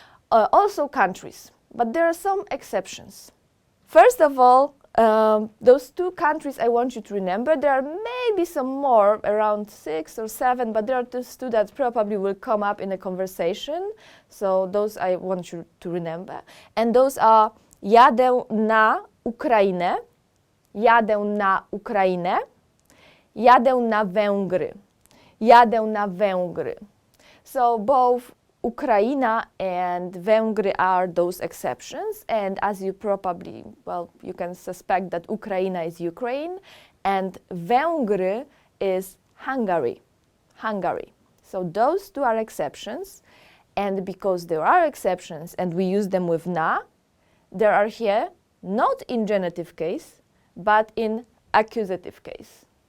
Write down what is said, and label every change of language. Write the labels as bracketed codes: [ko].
[en] Also countries, but there are some exceptions. First of all, those two countries I want you to remember. There are maybe some more, around 6 or 7, but there are those two that probably will come up in a conversation. So those I want you to remember. And those are [pl] jadę na Ukrainę, jadę na Ukrainę, jadę na Węgry, jadę na Węgry. [en] So both Ukraina and Węgry are those exceptions, and as you probably, well, you can suspect that Ukraina is Ukraine and Węgry is Hungary, Hungary. So those two are exceptions, and because there are exceptions and we use them with na, they are here not in genitive case, but in accusative case.